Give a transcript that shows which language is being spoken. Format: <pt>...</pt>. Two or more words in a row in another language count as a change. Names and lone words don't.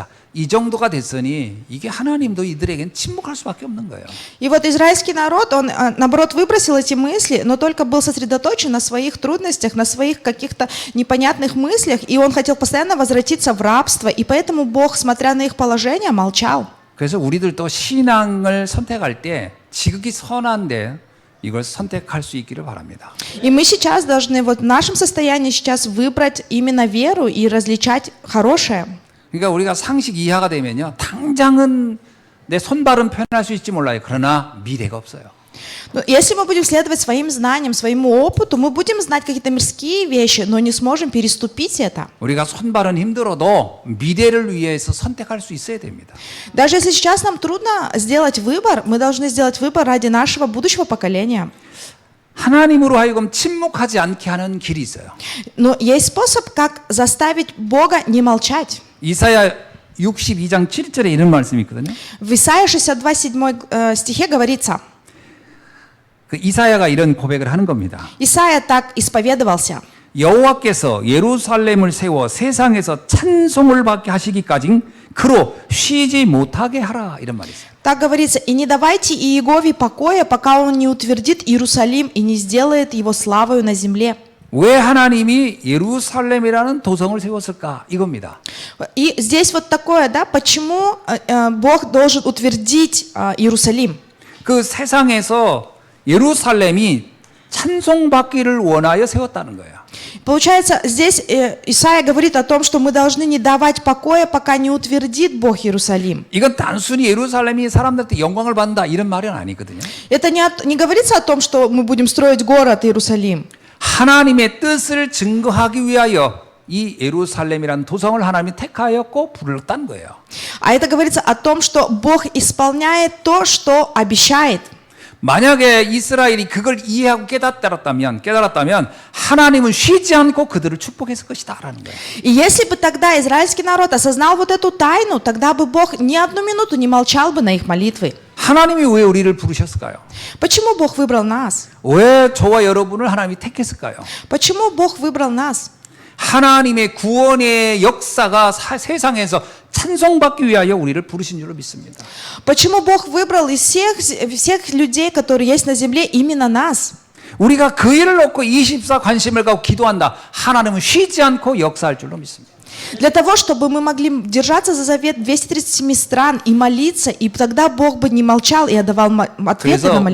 <ko>이 정도가 됐으니 이게 하나님도 이들에겐 침묵할 수밖에 없는 거예요.</ko> <ru>И вот израильский народ, он наоборот выбросил эти мысли, но только был сосредоточен на своих трудностях, на своих каких-то непонятных мыслях, и он хотел постоянно возвратиться в рабство, и поэтому Бог, смотря на их положение, молчал.</ru> <ko>그래서 우리들도 신앙을 선택할 때 지극히 선한데 이걸 선택할 수 있기를 바랍니다.</ko> <ru>И мы сейчас должны вот в нашем состоянии сейчас выбрать именно веру и различать хорошее.</ru> <ko>그러니까 우리가 상식 이하가 되면요. 당장은 내 손발은 편할 수 있지 몰라요. 그러나 미래가 없어요.</ko> <ru>Но если мы будем следовать своим знаниям, своему опыту, мы будем знать какие-то мирские вещи, но не сможем переступить это.</ru> <ko>우리가 손발은 힘들어도 미래를 위해서 선택할 수 있어야 됩니다.</ko> <ru>Даже если сейчас нам трудно сделать выбор, мы должны сделать выбор ради нашего будущего поколения.</ru> <ko>하나님으로 하여금 침묵하지 않게 하는 길이 있어요.</ko> <ru>Но есть способ, как заставить Бога не молчать.</ru> <ko>이사야 62장 7절에 이런 말씀이 있거든요.</ko> <ru>В Исаии 62, 7 стихе говорится,</ru> <ko>그 이사야가 이런 고백을 하는 겁니다.</ko> <ru>Исаия так исповедовался.</ru> <ko>여호와께서 예루살렘을 세워 세상에서 찬송을 받게 하시기까지 그로 쉬지 못하게 하라 이런 말이 있어요.</ko> <ru>Так говорится, и не давайте Иегове покоя, пока он не утвердит Иерусалим и не сделает его славою на земле.</ru> <ko>왜 하나님이 예루살렘이라는 도성을 세웠을까 이겁니다.</ko> <ru>И здесь вот такое, да, почему Бог должен утвердить Иерусалим?</ru> <ko>그 세상에서 예루살렘이 찬송받기를 원하여 세웠다는 거예요.</ko> <ru>Получается, здесь Исаия говорит о том, что мы должны не давать покоя, пока не утвердит Бог Иерусалим.</ru> <ko>이건 단순히 예루살렘이 사람들한테 영광을 받는다 이런 말은 아니거든요.</ko> <ru>Это не говорится о том, что мы будем строить город Иерусалим.</ru> <ko>하나님의 뜻을 증거하기 위하여 이 예루살렘이라는 도성을 하나님이 택하였고 불렀다는 거예요.</ko> <ru>А это говорится о том, что Бог исполняет то, что обещает.</ru> <ko>만약에 이스라엘이 그걸 이해하고 깨달았다면 하나님은 쉬지 않고 그들을 축복했을 것이다라는 거예요.</ko> <ru>И если бы тогда израильский народ осознал вот эту тайну, тогда бы Бог ни одну минуту не молчал бы на их молитвы.</ru> <ko>하나님이 왜 우리를 부르셨을까요?</ko> <ru>Почему Бог выбрал нас?</ru> <ko>왜 저와 여러분을 하나님이 택했을까요?</ko> <ru>Почему Бог выбрал нас?</ru> <ko>하나님의 구원의 역사가 세상에서 찬송받기 위하여 우리를 부르신 줄로 믿습니다.</ko> <ru>Почему Бог выбрал из всех людей, которые есть на земле, именно нас?</ru> <ko>우리가 그 일을 놓고 24 관심을 갖고 기도한다. 하나님은 쉬지 않고 역사할 줄로 믿습니다.</ko> <ru>Для того, чтобы мы могли держаться за завет 237 стран и молиться, и тогда Бог бы не молчал и отдавал ответы на</ru>